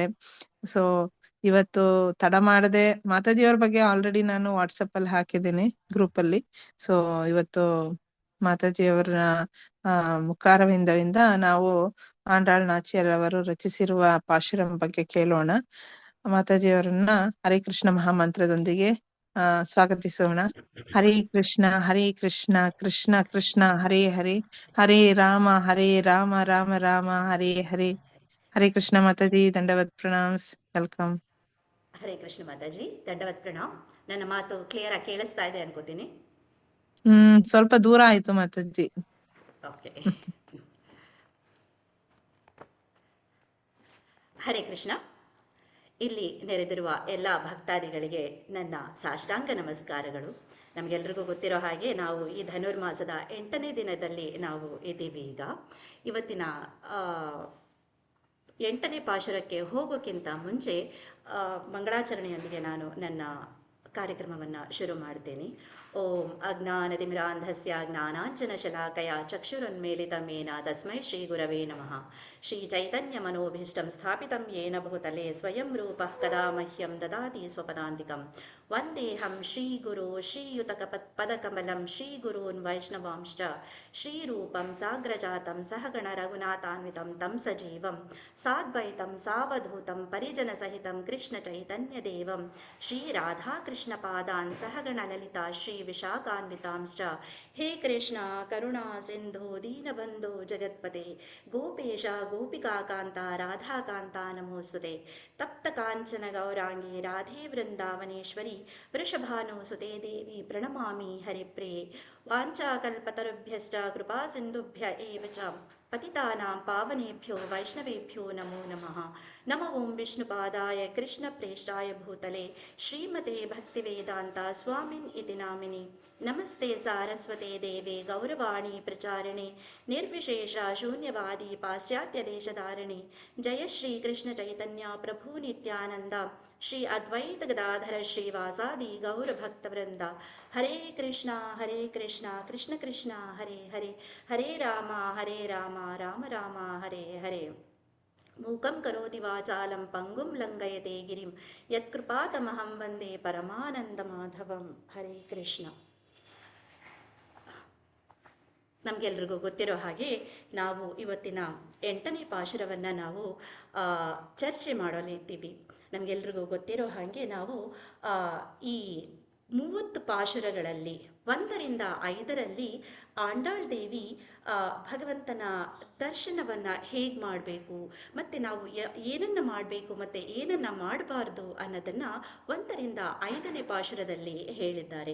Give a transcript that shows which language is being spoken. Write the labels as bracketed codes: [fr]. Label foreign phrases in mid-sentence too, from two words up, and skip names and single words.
[kn] ಸೊ ಇವತ್ತು ತಡ ಮಾಡದೆ ಮಾತಾಜಿಯವ್ರ ಬಗ್ಗೆ ಆಲ್ರೆಡಿ ನಾನು ವಾಟ್ಸಪ್ ಅಲ್ಲಿ ಹಾಕಿದ್ದೀನಿ ಗ್ರೂಪ್ ಅಲ್ಲಿ. ಸೊ ಇವತ್ತು ಮಾತಾಜಿಯವರ ಮುಖಾರವಿಂದದಿಂದ ನಾವು ಆಂಡಾಳ್ ನಾಚಿಯಾರ್ ಅವರು ರಚಿಸಿರುವ ಪಾಶುರಂ ಬಗ್ಗೆ ಕೇಳೋಣ. ಮಾತಾಜಿಯವರನ್ನ ಹರೇ ಕೃಷ್ಣ ಮಹಾಮಂತ್ರದೊಂದಿಗೆ ಸ್ವಾಗತಿಸೋಣ. [sa] ಹರೇ ಕೃಷ್ಣ ಕೃಷ್ಣ ಕೃಷ್ಣ ಹರೇ ಹರೇ, ಹರೇ ರಾಮ ರಾಮ ರಾಮ ಹರೇ ಹರೇ. [kn] ಹರೇ ಕೃಷ್ಣ ಮಾತಾಜಿ, ದಂಡವತ್ ಪ್ರಣಾಮ್ಸ್, ವೆಲ್ಕಮ್. ಹರೇ ಕೃಷ್ಣ ಮಾತಾಜಿ, ದಂಡವತ್ ಪ್ರಣಾಮ್. ನನ್ನ ಮಾತು ಕ್ಲಿಯರ್ ಆಗಿ ಕೇಳಿಸ್ತಾ ಇದೆ ಅನ್ಕೋತೀನಿ. ಸ್ವಲ್ಪ ದೂರ ಆಯ್ತು ಮಾತಾಜಿ. ಓಕೆ. ಹರೇ ಕೃಷ್ಣ. ಇಲ್ಲಿ ನೆರೆದಿರುವ ಎಲ್ಲ ಭಕ್ತಾದಿಗಳಿಗೆ ನನ್ನ ಸಾಷ್ಟಾಂಗ ನಮಸ್ಕಾರಗಳು. ನಮಗೆಲ್ರಿಗೂ ಗೊತ್ತಿರೋ ಹಾಗೆ ನಾವು ಈ ಧನುರ್ಮಾಸದ 8ನೇ ದಿನದಲ್ಲಿ ನಾವು ಇದ್ದೀವಿ. ಈಗ ಇವತ್ತಿನ 8ನೇ ಪಾಶುರಕ್ಕೆ ಹೋಗೋಕ್ಕಿಂತ ಮುಂಚೆ ಮಂಗಳಾಚರಣೆಯೊಂದಿಗೆ ನಾನು ನನ್ನ ಕಾರ್ಯಕ್ರಮವನ್ನು ಶುರು ಮಾಡ್ತೇನೆ. [sa] ಓಂ ಅಜ್ಞಾನತಿಮಿರಾಂಧಸ್ಯ ಜ್ಞಾನಾಂಜನಶಲಾಕಯ ಚಕ್ಷುರುನ್ಮೀಲಿತಂ ಯೇನ ತಸ್ಮೈ ಶ್ರೀ ಗುರವೇ ನಮಃ. ಶ್ರೀ ಚೈತನ್ಯ ಮನೋಭೀಷ್ಟಂ ಸ್ಥಾಪಿತಂ ಯೇನ ಭೂತಲೆ ಸ್ವಯಂ ರೂಪಃ ಕದಾ ಮಹ್ಯಂ ದದಾತಿ ಸ್ವಪದಾಂತಿಕಂ. ವಂದೇಹಂ ಶ್ರೀಗುರು ಶ್ರೀಯುತಕ ಪದಕಮಲಂ ಶ್ರೀಗುರೂನ್ ವೈಷ್ಣವಾಂಶ್ಚ ಶ್ರೀರೂಪಂ ಸಾಗ್ರಜಾತಂ ಸಹಗಣ ರಘುನಾಥಾನ್ವಿತಂ ತಂ ಸಜೀವಂ ಸಾದ್ವೈತಂ ಸಾವಧೂತಂ ಪರಿಜನ ಸಹಿತಂ ಕೃಷ್ಣ ಚೈತನ್ಯ ದೇವಂ ಶ್ರೀ ರಾಧಾಕೃಷ್ಣ ಪಾದಾನ್ ಸಹಗಣ ಲಲಿತಾ ಶ್ರೀ ವಿಶಾಖಾನ್ವಿತಾಂಶ್ಚ. ಹೇ ಕೃಷ್ಣ ಕರುಣಾ ಸಿಂಧು ದೀನಬಂಧು ಜಗತ್ಪತೆ ಗೋಪೇಶ ಗೋಪಿಕಾಕಾಂತ ರಾಧಾಕಾಂತ ನಮೋಸ್ತುತೆ. ತಪ್ತ ಕಾಂಚನ ಗೌರಾಂಗಿ ರಾಧೇ ವೃಂದಾವನೇಶ್ವರಿ ವೃಷಭಾನುಸುತೆ ದೇವಿ ಪ್ರಣಮಾಮಿ ಹರಿಪ್ರಿಯೆ. ವಾಂಚಾಕಲ್ಪತರುಭ್ಯಶ್ಚ ಕೃಪಾ ಸಿಂಧುಭ್ಯ ಏವ ಚ ಪತಿತಾನಾಂ ಪಾವನೇಭ್ಯೋ ವೈಷ್ಣವೇಭ್ಯೋ ನಮೋ ನಮಃ. ನಮ ಓಂ ವಿಷ್ಣುಪಾದಾಯ ಕೃಷ್ಣ ಪ್ರೇಷ್ಠಾಯ ಭೂತಲೆ ಶ್ರೀಮತೆ ಭಕ್ತಿವೇದಾಂತ ಸ್ವಾಮಿನ್ ಇತಿ ನಾಮಿನಿ. ನಮಸ್ತೆ ಸಾರಸ್ವತೆ ದೇವೆ ಗೌರವಾಣಿ ಪ್ರಚಾರಿಣೆ ನಿರ್ವಿಶೇಷ ಶೂನ್ಯವಾದಿ ಪಾಶ್ಚಾತ್ಯ ದೇಶಧಾರಿಣಿ. ಜಯ ಶ್ರೀ ಕೃಷ್ಣ ಚೈತನ್ಯ ಪ್ರಭು ನಿತ್ಯಾನಂದ ಶ್ರೀ ಅದ್ವೈತ ಗದಾಧರ ಶ್ರೀವಾಸಾದಿ ಗೌರಭಕ್ತವೃಂದ. ಹರೇ ಕೃಷ್ಣ ಕೃಷ್ಣ ಕೃಷ್ಣ ಹರೇ ಹರೇ, ಹರೇ ರಾಮ ರಾಮ ರಾಮ ಹರೇ ಹರೇ. ಮೂಕಂ ಕರೋತಿ ವಾಚಾಲಂ ಪಂಗುಂ ಲಂಘಯತೆ ಗಿರಿಂ ಯತ್ಕೃಪಾತಮಹಂ ವಂದೇ ಪರಮಾನಂದ ಮಾಧವಂ. [kn] ಹರೇ ಕೃಷ್ಣ. ನಮಗೆಲ್ರಿಗೂ ಗೊತ್ತಿರೋ ಹಾಗೆ ನಾವು ಇವತ್ತಿನ 8ನೇ ಪಾಶುರವನ್ನು ನಾವು ಚರ್ಚೆ ಮಾಡಲಿದ್ದೀವಿ. ನಮಗೆಲ್ರಿಗೂ ಗೊತ್ತಿರೋ ಹಾಗೆ ನಾವು ಈ 30 ಪಾಶುರಗಳಲ್ಲಿ 1ರಿಂದ 5ರಲ್ಲಿ ಆಂಡಾಳ್ ದೇವಿ ಭಗವಂತನ ದರ್ಶನವನ್ನು ಹೇಗೆ ಮಾಡಬೇಕು, ಮತ್ತು ನಾವು ಏನನ್ನು ಮಾಡಬೇಕು ಮತ್ತು ಏನನ್ನು ಮಾಡಬಾರ್ದು ಅನ್ನೋದನ್ನು 1ರಿಂದ 5ನೇ ಪಾಶುರದಲ್ಲಿ ಹೇಳಿದ್ದಾರೆ.